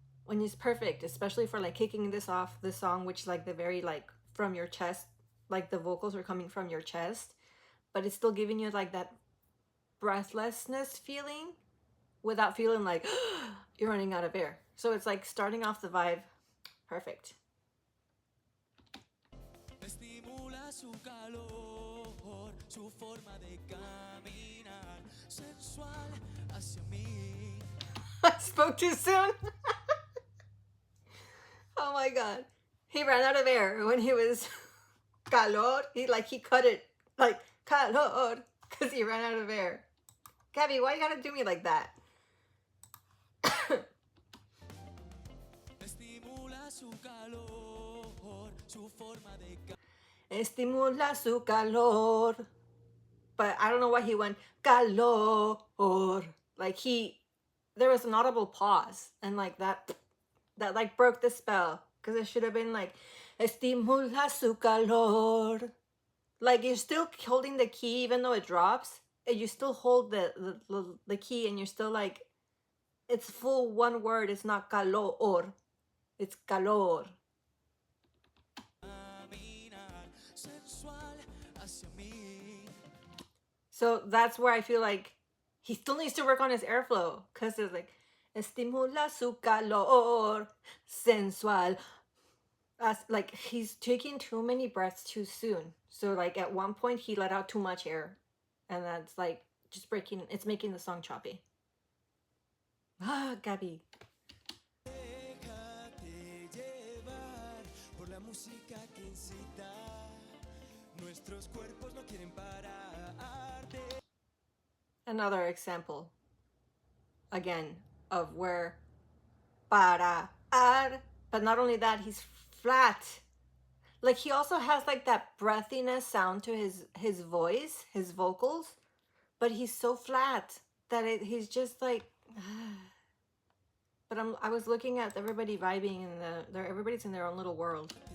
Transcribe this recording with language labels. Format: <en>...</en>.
<en>When it's perfect, especially for like kicking this off the song, which like the very like from your chest, like the vocals are coming from your chest, but it's still giving you like that breathlessness feeling without feeling like you're running out of air. So it's like starting off the vibe perfect.</en> <es>Estimula su calor, su forma de caminar, sensual hacia mí.</es> <en>I spoke too soon. Oh my god. He ran out of air when he was calor. He cut it like calor because he ran out of air. Gabby, why you gotta do me like that?</en> <es>Estimula su calor, su forma de Estimula su calor.</es> <en>But I don't know why he went calor. Like there was an audible pause and like that like broke the spell because it should have been like</en> <es>estimula su calor.</es> <en>Like you're still holding the key even though it drops, and you still hold the key and you're still like it's full one word. It's not calor, it's calor.</en> <es>caminar, sensual hacia mí.</es> <en>So that's where I feel like he still needs to work on his airflow because it's like</en> <es>estimula su calor sensual.</es> <en>Like he's taking too many breaths too soon. So like at one point he let out too much air, and that's like just breaking. It's making the song choppy. Ah, Gabby.</en> <es>Déjate llevar por la música que incita. Nuestros cuerpos no quieren parar de</es> <en>Another example again of where para ar, but not only that, he's flat. Like he also has like that breathiness sound to his voice, his vocals, but he's so flat that he's just like but I was looking at everybody vibing and everybody's in their own little world.</en>